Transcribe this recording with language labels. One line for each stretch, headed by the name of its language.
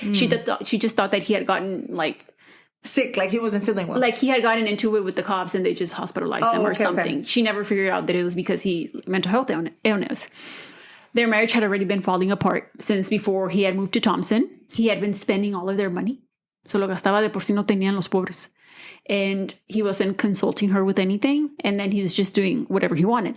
English: She just thought that he had gotten like sick, like he wasn't feeling well. Like he had gotten into it with the cops and they just hospitalized him or something. Okay. She never figured out that it was because he mental health illness. Their marriage had already been falling apart since before he had moved to Thompson. He had been spending all of their money.
Spanish: Se lo gastaba de por si no tenían los pobres.
English: And he wasn't consulting her with anything. And then he was just doing whatever he wanted.